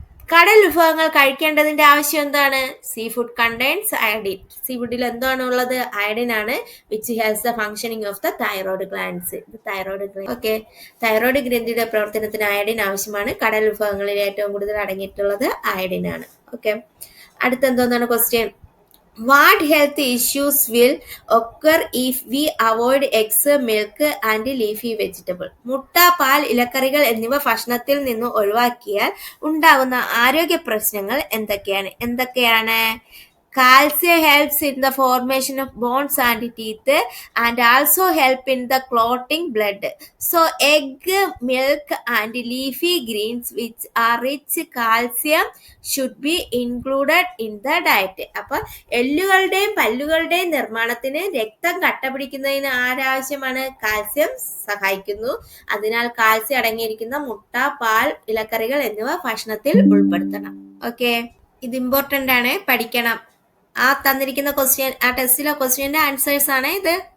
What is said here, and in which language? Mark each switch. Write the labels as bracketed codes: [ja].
[ml] കടൽ വിഭവങ്ങൾ കഴിക്കേണ്ടതിന്റെ ആവശ്യം എന്താണ്? [en] Seafood contains iodine. [ml] See ഫുഡിൽ എന്താണ് ഉള്ളത്? അയഡിൻ ആണ്. [en] Which has the functioning of the thyroid glands. [ml] Okay, thyroid ഗ്രന്ഥിയുടെ പ്രവർത്തനത്തിന് അയഡിൻ ആവശ്യമാണ്. കടൽ വിഭവങ്ങളിൽ ഏറ്റവും കൂടുതൽ അടങ്ങിയിട്ടുള്ളത് അയഡിൻ ആണ്. ഓക്കെ, അടുത്ത എന്തോന്നാണ് question? [en] What health issues will occur if we avoid eggs, milk and leafy vegetable? [ml] മുട്ട, പാൽ, ഇലക്കറികൾ എന്നിവ ഭക്ഷണത്തിൽ നിന്ന് ഒഴിവാക്കിയാൽ ഉണ്ടാകുന്ന ആരോഗ്യ പ്രശ്നങ്ങൾ എന്തൊക്കെയാണ്? [en] Calcium helps in the formation of bones and teeth and also help in the clotting blood. So egg, milk and leafy greens which are rich calcium should be included in the diet. [ml] അപ്പോൾ എല്ലുകളുടെയും പല്ലുകളുടെയും നിർമ്മാണത്തിന് രക്തം കട്ടപിടിക്കുന്നതിന് ആരാവശ്യമാണ്? Calcium സഹായിക്കുന്നു. അതിനാൽ calcium അടങ്ങിയിരിക്കുന്ന മുട്ട, പാൽ, ഇലക്കറികൾ എന്നിവ ഭക്ഷണത്തിൽ ഉൾപ്പെടുത്തണം. ഓക്കെ, ഇത് ഇമ്പോർട്ടന്റ് ആണ്, പഠിക്കണം. ആ തന്നിരിക്കുന്ന ക്വസ്റ്റ്യൻ, ആ ടെസ്റ്റിലെ ക്വസ്റ്റ്യന്റെ ആൻസേഴ്സ് ആണ് ഇത്.